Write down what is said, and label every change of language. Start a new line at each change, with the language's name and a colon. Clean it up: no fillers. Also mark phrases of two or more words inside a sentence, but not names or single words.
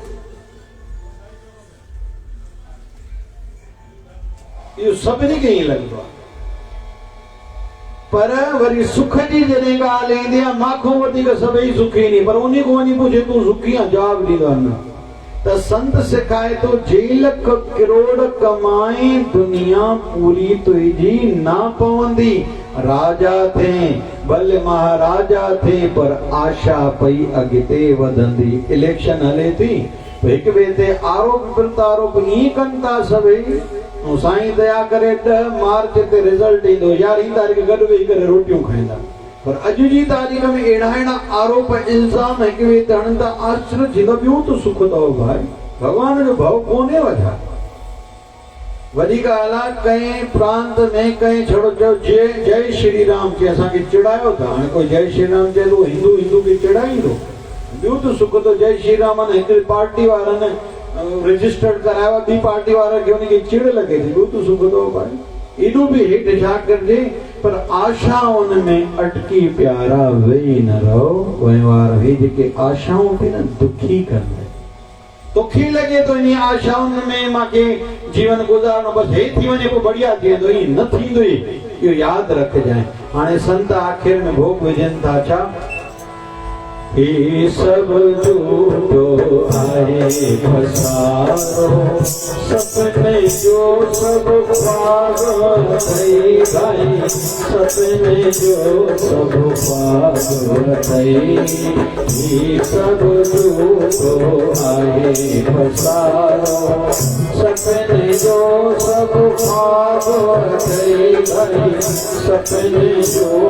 Sindhi: इहो सभिनी खे ईअं लॻंदो आहे, पर वरी सुख जी जॾहिं ॻाल्हि ईंदी आहे माखों वधीक सभई सुखी नी, पर उन खां वञी पुछे तूं सुखी आहे, जवाब ॾींदो आहे न। त संत सिखाए थो जे लख करोड़ कमाए दुनिया पूरी तुंहिंजी ना पवंदी, राजा थे भले महाराजा थे पर आशा पई अॻिते वधंदी। इलेक्शन हले थी, हिक ॿिए ते आरोप प्रत्यारोप ईअं कनि था सभई, साईं दया करे 10 मार्च ते रिजल्ट ईंदो, 11 तारीख़ गॾु वेही करे रोटियूं खाईंदा, पर अॼु जी तारीख़ में अहिड़ा आरोप इल्ज़ाम हिक ॿिए ते हणनि था, आश्चर्य थींदो ॿियो त सुख अथव भाई, भॻवान जो भव कोन्हे वठा। वॾी ॻाल्हि आहे कंहिं प्रांत में कंहिं छड़ो चयो जय श्री राम खे असांखे चिड़ायो था, हाणे कोई जय श्री राम चए थो हिंदू खे चिड़ाईंदो, ॿियो त सुख तो जय श्री राम हिकिड़ी पार्टी वारनि रजिस्टर्ड करायो, ॿी पार्टी वारा खे उनखे चिड़ लॻे थी, ॿियो त सुख तो भाई। एॾो बि हेठि छा करिजे, पर आशाउनि में अटकी प्यारा वेही न रहो, वहिंवार हे जेके आशाऊं थी न दुखी कंदे, तोखे लॻे थो इन आशाउनि में मूंखे जीवन गुज़ारणो बसि हे थी वञे पोइ बढ़िया थी वेंदो, ईअं न थींदो, इहो यादि रखजांइ। हाणे संत आख़िर में भोग विझनि था छा, हे सब झूठो आहे फसारो, सपने जो सब ख्वाब थई भाई, सपने जो सब ख्वाब थई, हे सब झूठो आहे फसारो, सपने जो सब ख्वाब थई भाई, सपने जो